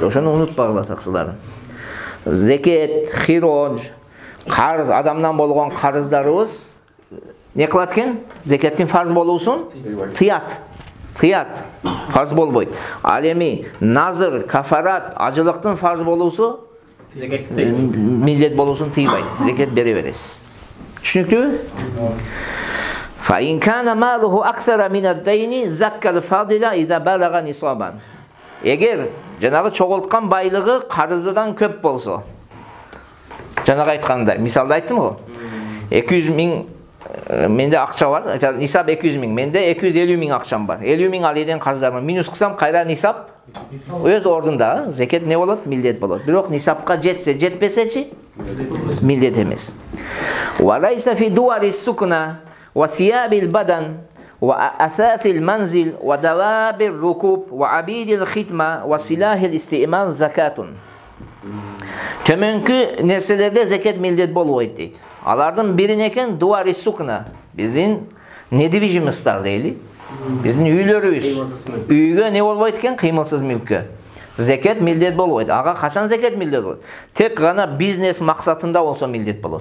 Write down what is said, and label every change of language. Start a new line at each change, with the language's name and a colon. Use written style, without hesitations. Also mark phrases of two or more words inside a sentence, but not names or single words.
Kyrgyz: Ошону унутпагыла таксыларым. Зекет, хирож, карыз, адамдан болгон карыздарыбыз не кылат экен? Зекеттин фарз болуусун тыят. Тыят. Фарз болбойт. Ал эми назыр, кафарат, ажылыктын фарз болуусу милдет болуусун тыйбайт. Зекет бере бересиз. Түшүнүктүбү?
Arabic: فإن كان ماله أكثر من الدين زكى الفاضل إذا بلغ نصابا.
Kyrgyz: Эгер жанагы чогулткан байлыгы карыздан көп болсо. Жанагы айткандай, мисалда айттым го. 200 000 менде акча бар. Нисап 200 000. Менде 250 000 акчам бар. 50 000 алиден карыздар бар. Минус кылсам кайра нисап өз ордунда. Зекет не болот? Милдет болот. Бирок нисапка жетсе, жетпесечи милдет эмес.
Arabic: وليس في دور السكنى وثياب البدن وأثاث المنزل ودواب الركوب وعبيد الخدمة وسلاح الاستئمان زكاة.
Kyrgyz: Төмөнкү нерселерде зекет милдет болбойт дейт. Алардын бири экен
Arabic: دور السكنى.
Kyrgyz: Биздин недвижимостьтар дейли. Биздин үйлөрүбүз. Үйгө не болбойт экен? Кыймылсыз мүлккө. Зекет милдет болбойт. Ага качан зекет милдет болот? Тек гана бизнес максатында болсо милдет болот.